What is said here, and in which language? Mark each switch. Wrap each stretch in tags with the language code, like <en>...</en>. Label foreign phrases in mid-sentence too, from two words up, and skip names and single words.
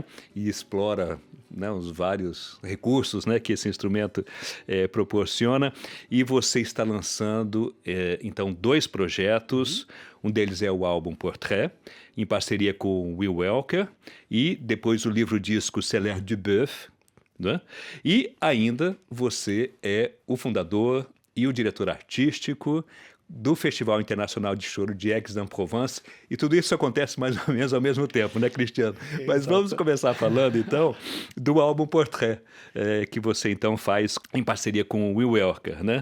<pt>E explora, né, os vários recursos, né, que esse instrumento proporciona. E você está lançando, então, 2 projetos. Um deles é o álbum Portrait, em parceria com Will Welker, e depois o livro-disco C'est l'air du bœuf, né? E ainda você é o fundador e o diretor artístico do Festival Internacional de Choro de Aix-en-Provence, e tudo isso acontece mais ou menos ao mesmo tempo, né, Cristiano? Mas vamos começar falando, então, do álbum Portrait, que você, então, faz em parceria com o Will Welker, né?</pt>